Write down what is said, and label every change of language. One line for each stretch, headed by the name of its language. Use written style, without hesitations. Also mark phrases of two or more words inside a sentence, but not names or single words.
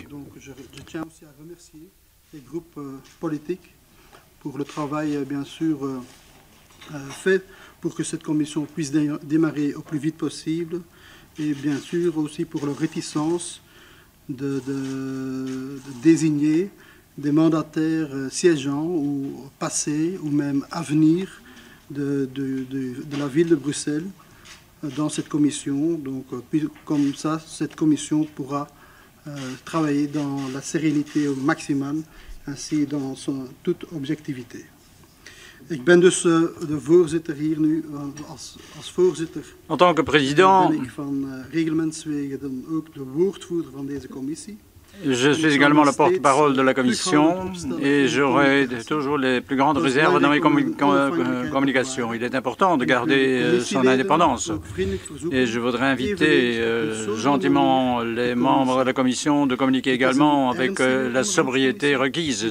French: Je tiens aussi à remercier les groupes politiques pour le travail, bien sûr, fait pour que cette commission puisse démarrer au plus vite possible et bien sûr aussi pour leur réticence de désigner des mandataires siégeants ou passés ou même à venir de la ville de Bruxelles dans cette commission. Donc comme ça, cette commission pourra travailler dans la sérénité au maximum, ainsi dans toute objectivité.
Dutch: Ik ben dus de voorzitter hier nu, als voorzitter
French: en tant que président,
Dutch: ben ik van reglementswege dan ook de woordvoerder van deze commissie.
French: Je suis également le porte-parole de la Commission et j'aurai toujours les plus grandes réserves dans mes communications. Il est important de garder son indépendance. Et je voudrais inviter gentiment les membres de la Commission de communiquer également avec la sobriété requise.